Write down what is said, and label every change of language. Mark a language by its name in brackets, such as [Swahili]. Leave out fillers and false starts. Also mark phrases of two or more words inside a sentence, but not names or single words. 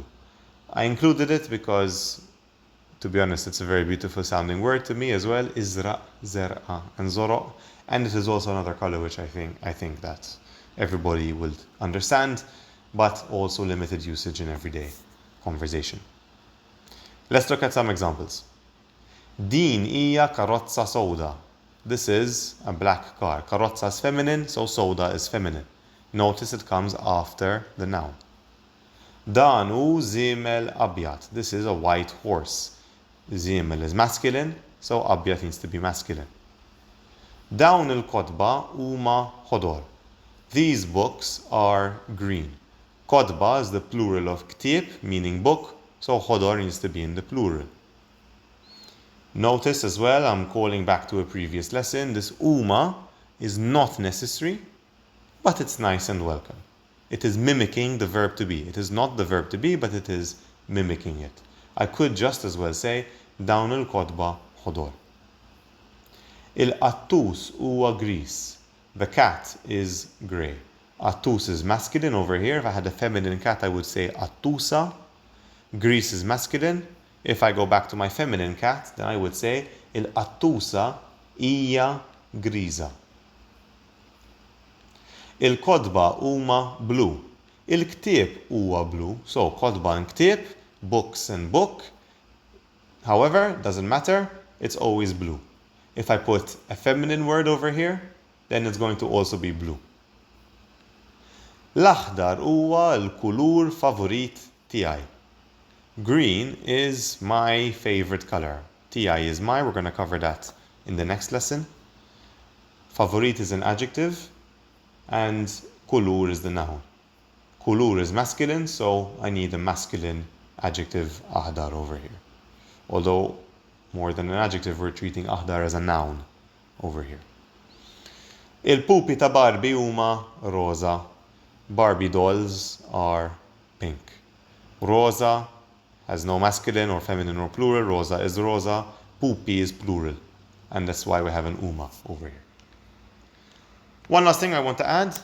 [English] I included it because, to be honest, it's a very beautiful sounding word to me as well. [Maltese] Israq, żerqa, and żoroq. [English] And it is also another color which I think that everybody will understand, but also limited usage in everyday conversation. Let's look at some examples. [Maltese] Din hija karozza sewda. [English] This is a black car. Karozza is feminine, so sewda is feminine. Notice it comes after the noun. [Maltese] Dan hu żiemel abjad. [English] This is a white horse. Żiemel is masculine, so abjad needs to be masculine. [Maltese] Dawn il-kotba huma ħodor. [English] These books are green. Kotba is the plural of ktieb, meaning book, so ħodor needs to be in the plural. Notice as well, I'm calling back to a previous lesson, this huma is not necessary, but it's nice and welcome. It is mimicking the verb to be. It is not the verb to be, but it is mimicking it. I could just as well say, [Maltese] dawn il-kotba ħodor. Il-qattus huwa gris. [English] The cat is grey. Qattus is masculine over here. If I had a feminine cat, I would say qattusa. Gris is masculine. If I go back to my feminine cat, then I would say [Maltese] il-qattusa hija griża. Il-kodba huma blu. Il-ktieb huwa blue. [English] So kodba and ktieb, books and book. However, doesn't matter, it's always blue. If I put a feminine word over here, then it's going to also be blue. [Maltese] L-aħdar huwa l-kulur favorit tiegħi. [English] Green is my favorite color. Tiegħi is my, we're going to cover that in the next lesson. Favorit is an adjective, and kulur is the noun. Kulur is masculine, so I need a masculine adjective aħdar over here. Although, more than an adjective, we're treating aħdar as a noun over here. [Maltese] Il-pupi ta' Barbie huma rosa. [English] Barbie dolls are pink. Rosa has no masculine or feminine or plural. Rosa is rosa. Pupi is plural. And that's why we have an uma over here. One last thing I want to add.